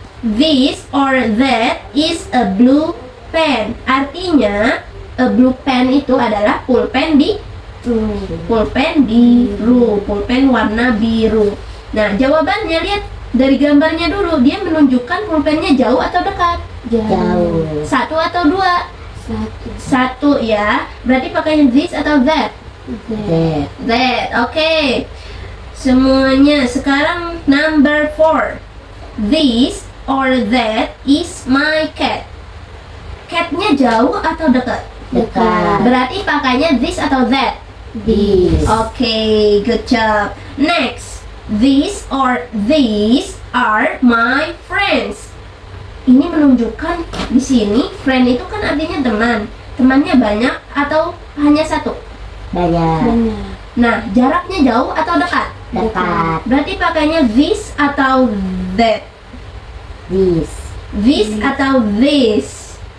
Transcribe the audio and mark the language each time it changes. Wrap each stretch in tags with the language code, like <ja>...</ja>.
<en>This or that is a blue pen.</en> <id>Artinya a blue pen itu adalah pulpen biru, pulpen warna biru. Nah, jawabannya lihat dari gambarnya dulu, dia menunjukkan pulpennya jauh atau dekat? Jauh. 1 atau 2? 1 ya. Berarti pakainya this atau that?</id> <en>That.</en> <id>That. Oke. Semuanya. Sekarang number 4.</id> <en>This or that is my cat.</en> <id>Catnya jauh atau dekat? Dekat. Berarti pakainya this atau that?</id> <en>This. Oke, good job. Next. This or these are my friends.</en> <id>Ini menunjukkan di sini friend itu kan artinya teman. Temannya banyak atau hanya 1? Banyak. Nah, jaraknya jauh atau dekat? Dekat. Berarti pakainya this atau that?</id> <en>This. This atau this?</en>